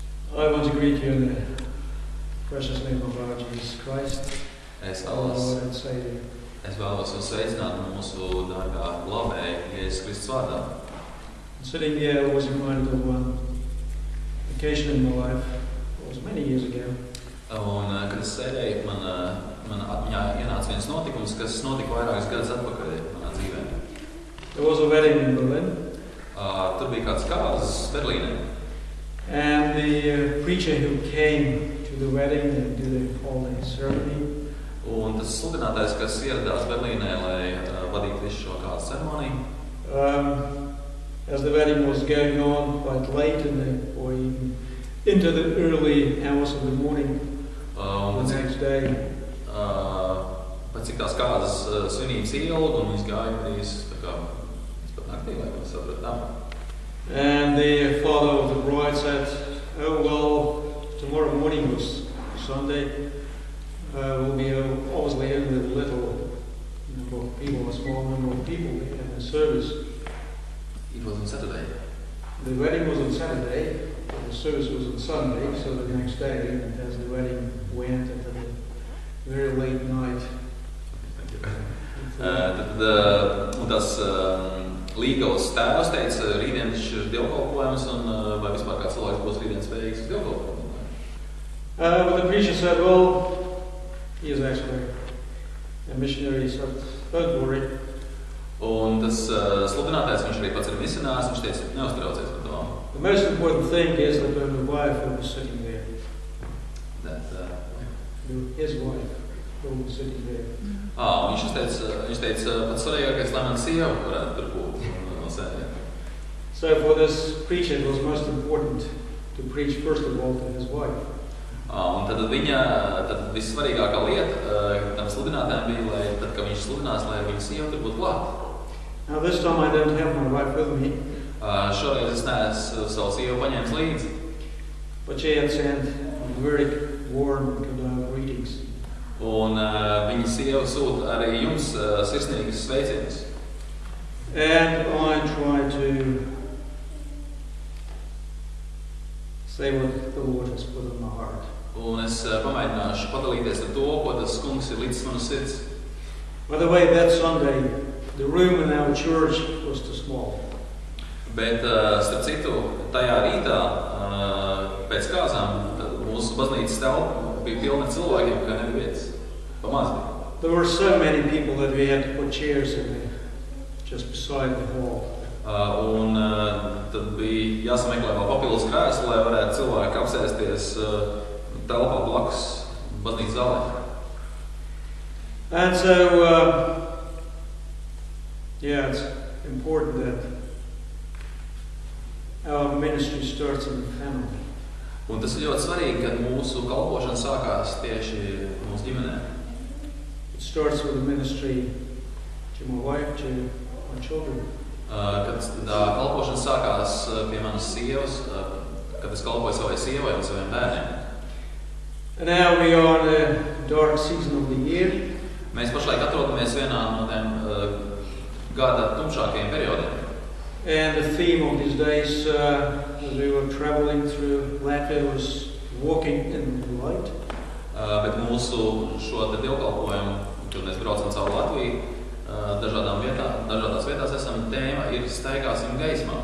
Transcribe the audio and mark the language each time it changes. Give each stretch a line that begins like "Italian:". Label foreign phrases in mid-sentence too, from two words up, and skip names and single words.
English: I want to greet you in the precious name of our Jesus Christ, our Lord and Savior.
Latvian: Es vēlos jūs sveicināt mūsu dārgā glābēja Jēzus Kristus vārdā.
English: Sitting here, I was reminded of one occasion in my life. It was many years ago.
Latvian: Un, kad es sēdēju, man atmiņā ienāca viens notikums, kas notika vairākus gadus atpakaļ manā dzīvē.
English: There was a wedding in Berlin.
Latvian: Tur bija kāds kāzas Berlīnē.
English: And the preacher who came to the wedding and did all the ceremony.
Latvian: Un tas sludinātājs, kas ieradās Berlīnē, lai vadītu visu šo kāzu ceremoniju.
English: As the wedding was going on quite late or even into the early hours of the morning the next day.
Latvian: Pēc cik tās kāzas svinības ilga un viņas gāja drīz tā kā pat naktī, lai mēs sapratam.
English: And the father of the bride said, "Oh well, tomorrow morning was Sunday. Will be obviously only a little number of people, a small number of people in the service." It was on Saturday. The wedding was on Saturday, the service was on Sunday, so the next day, and as the wedding went at a very late night.
Latvian: Tad tas līgavas tēvs teica, rītdien ir dievkalpojums, un vai vispār kāds cilvēks būs rītdien spējīgs dievkalpojumu?
English: But the preacher said, well, he is actually a missionary, so don't worry.
Latvian: Un tas sludinātājs, viņš arī pats ir misionārs, viņš teica, neuztraucies par to.
English: The most important thing is that the wife will be sitting there. His wife will be sitting there.
Latvian: Viņš teica, pats svarīgākais, lai man sieva varētu tur būt no sēdē.
English: So for this preacher, it was most important to preach first of all to his wife.
Latvian: Un tad vissvarīgākā lieta tam sludinātājiem bija, lai tad, kad viņš sludinās, lai viņa sieva tur būtu klāt.
English: Now this time I don't have my wife with me.
Latvian: Šoreiz es neesmu savu sievu paņēmis līdzi.
English: But she had sent very warm greetings.
Latvian: Un viņa sieva sūta arī jums sirsnīgas sveicienus.
English: And I try to say what the Lord has put in my heart.
Latvian: Un es pamēģināšu padalīties ar to, ko tas kungs ir līdz manas sirds.
English: By the way, that Sunday, the room in our church was too small.
Latvian: Bet, starp citu, tajā rītā, pēc kāzām, mūsu baznīcas telpa bija pilna cilvēkiem, kā nebija vietas. Pamaz bija.
English: There were so many people that we had to put chairs in there, just beside the hall.
Latvian: Un tad bija jāsameklē vēl papildus krēslu, lai varētu cilvēki apsēsties telpā blakus baznīcas zālē.
English: And so, it's important that our ministry starts in the family.
Latvian: Un tas ir ļoti svarīgi, kad mūsu kalpošana sākās tieši mūsu ģimenē.
English: It starts with the ministry to my wife, to my children.
Latvian: Kad tā kalpošana sākās pie manas sievas, kad es kalpoju savai sievai un saviem bērniem.
English: And now we are in a dark season of the year.
Latvian: Mēs pašlaik atrodamies vienā no tiem gada tumšākajiem periodiem.
English: And the theme of these days, as we were traveling through Latvia, was walking in the light.
Latvian: Bet mūsu šo te dievkalpojumu, kad mēs braucam caur Latviju, dažādās vietās esam, tēma ir staigāsim gaismā.